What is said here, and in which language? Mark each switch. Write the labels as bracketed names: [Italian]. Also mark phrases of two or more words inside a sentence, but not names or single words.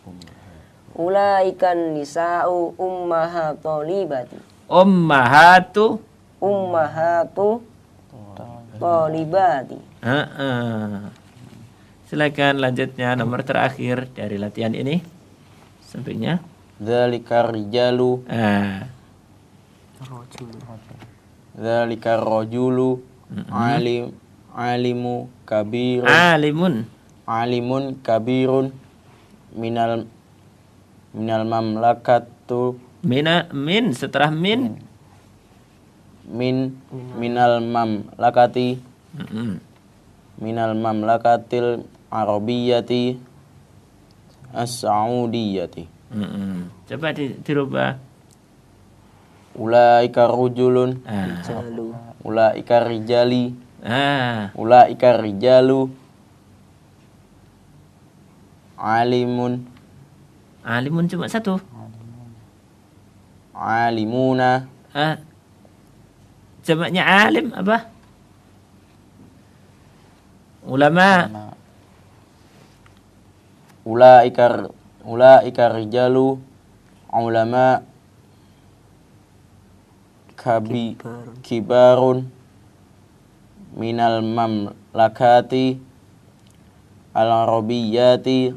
[Arabic] أمهات طالبات. ummahatu أمهات طالبات. [Indonesian] Silakan lanjutnya nomor terakhir dari latihan ini. Sampingnya. [Arabic] ذلك الرجال ذلك الرجل. عالم كبير. عالم كبير من المملكة [Indonesian] Min setelah [Arabic] من المملكة من المملكة العربية السعودية. [Indonesian] Coba dirubah. [Arabic] أولئك رجل أولئك رجال. أولئك رجال عالم [Indonesian] Cuma satu. [Arabic] Alimuna. [Indonesian] Jamaknya alim apa? [Arabic] Ulama. أولئك رجال علماء كبار من المملكة العربية.